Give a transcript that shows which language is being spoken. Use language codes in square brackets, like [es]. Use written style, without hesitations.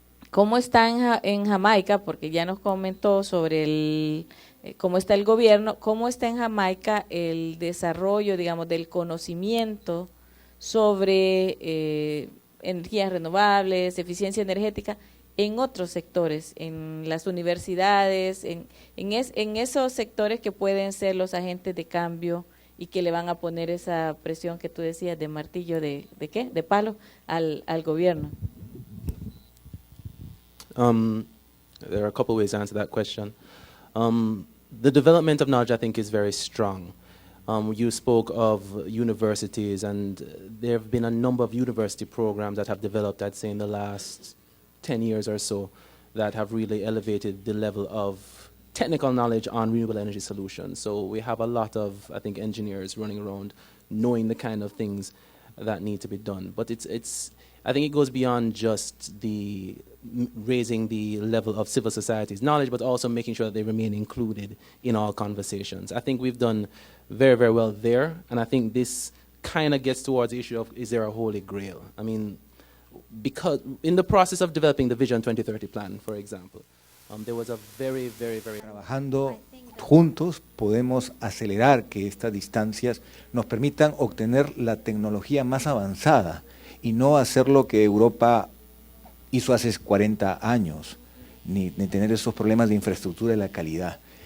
[es] ¿Cómo está en Jamaica? Porque ya nos comentó sobre cómo está el gobierno, cómo está en Jamaica el desarrollo, digamos, del conocimiento sobre energías renovables, eficiencia energética, en otros sectores, en las universidades, en esos sectores que pueden ser los agentes de cambio y que le van a poner esa presión que tú decías de martillo, ¿de qué? De palo al gobierno. [en] There are a couple ways to answer that question. The development of knowledge, I think, is very strong. You spoke of universities, and there have been a number of university programs that have developed, I'd say, in the last 10 years or so, that have really elevated the level of technical knowledge on renewable energy solutions. So we have a lot of, I think, engineers running around knowing the kind of things that need to be done. But I think it goes beyond just raising the level of civil society's knowledge, but also making sure that they remain included in all conversations. I think we've done very, very well there, and I think this kind of gets towards the issue of, is there a holy grail? I mean, because in the process of developing the Vision 2030 plan, for example, there was a very, very, very... [es] Trabajando juntos podemos acelerar que estas distancias nos permitan obtener la tecnología más avanzada y no hacer lo que Europa hizo hace 40 años, ni tener esos problemas de infraestructura y la calidad.